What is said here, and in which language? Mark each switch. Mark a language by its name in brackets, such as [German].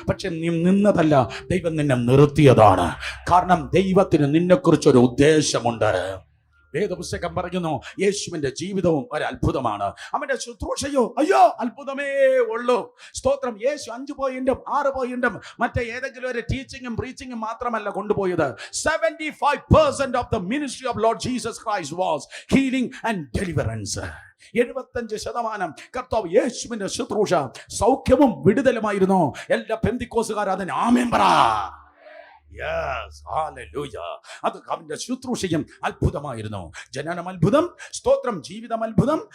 [Malayalam] പക്ഷെ നീ നിന്നതല്ല, ദൈവം നിന്നെ നിർത്തിയതാണ്. കാരണം ദൈവത്തിന് നിന്നെക്കുറിച്ചൊരു ഉദ്ദേശമുണ്ട്. വേദപുസ്തകം പറയുന്നു യേശുവിന്റെ ജീവിതവും ഒരു അത്ഭുതമാണ്. അവന്റെ ശുശ്രൂഷയോ അയ്യോ അത്ഭുതമേ ഉള്ളൂ. സ്തോത്രം. യേശു 5 പോയിന്റും 6 പോയിന്റും മറ്റേ ഏതെങ്കിലും ഒരു ടീച്ചിങ്ങും പ്രീച്ചിങ്ങും മാത്രമല്ല കൊണ്ടുപോയത്. [English] 75% of the ministry of Lord Jesus Christ was healing and deliverance. [Malayalam] 75% കർത്താവ് യേശുവിന്റെ ശുശ്രൂഷ സൗഖ്യവും വിടുതലുമായിരുന്നു. എല്ലാ പെന്തിക്കോസുകാർ അതിന് ആമേൻ പറ. [English] Yes, hallelujah. [Malayalam] അത് അവന്റെ ശുശ്രൂഷയും അത്ഭുതമായിരുന്നു. ജനനം അത്ഭുതം, സ്തോത്രം, ജീവിതം അത്ഭുതം.